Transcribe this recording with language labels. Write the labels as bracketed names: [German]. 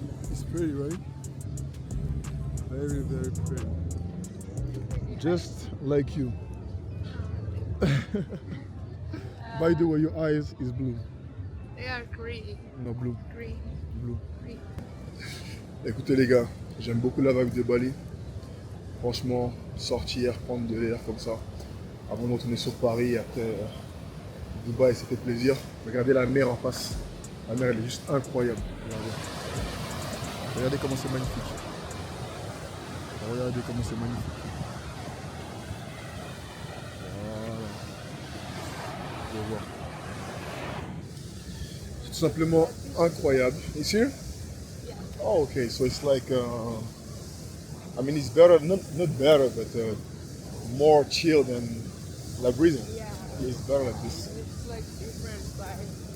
[English] It's pretty, right? Very, very pretty. Just like you. By the way, your eyes is blue. They are green. No, blue. Green. Blue. Green. [French] Écoutez les gars, j'aime beaucoup la vibe de Bali. Franchement, sortir, prendre de l'air comme ça, avant de retourner sur Paris, après Dubaï, ça fait plaisir. Regardez la mer en face. La mer, elle est juste incroyable. Regardez comment c'est magnifique. Regardez comment c'est magnifique. Voilà. Vous allez voir. C'est tout simplement incroyable. [English] It's here? Oh, okay. So it's like, I mean, it's better, not better, but more chill than La Brisa. Yeah. It's better like this. It's like different vibe.